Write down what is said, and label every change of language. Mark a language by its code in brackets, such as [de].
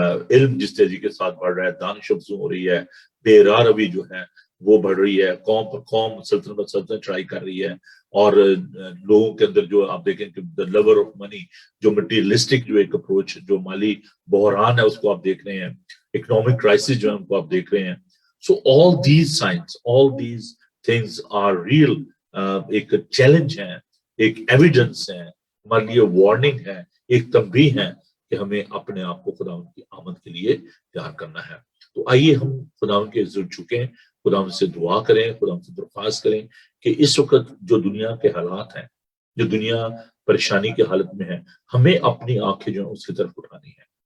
[ur] علم جس تیزی کے ساتھ بڑھ رہا ہے، دانش افزوں ہو رہی ہے، بے راہ روی جو ہے وہ بڑھ رہی ہے، قوم پر قوم، سلطنت پر سلطنت چڑھائی کر رہی ہے، اور لوگوں کے اندر جو آپ دیکھیں کہ [en] the lover of money، [ur] جو مٹیریلسٹک جو ایک اپروچ، جو مالی بحران ہے اس کو آپ دیکھ رہے ہیں، اکنامک کرائسس جو ہے ان کو آپ دیکھ رہے ہیں. [en] So all these signs, all these things are real. [ur] ایک چیلنج ہے، ایک ایویڈنس ہے، ہمارے لیے وارننگ ہے، ایک تنبیہ ہے کہ ہمیں اپنے آپ کو خداوند کی آمد کے لیے تیار کرنا ہے. تو آئیے ہم خداوند کے حضور جھکیں، خداوند سے دعا کریں، خداوند سے درخواست کریں کہ اس وقت جو دنیا کے حالات ہیں، جو دنیا پریشانی کی حالت میں ہے، ہمیں اپنی آنکھیں جو ہیں اس کی طرف اٹھانی ہے.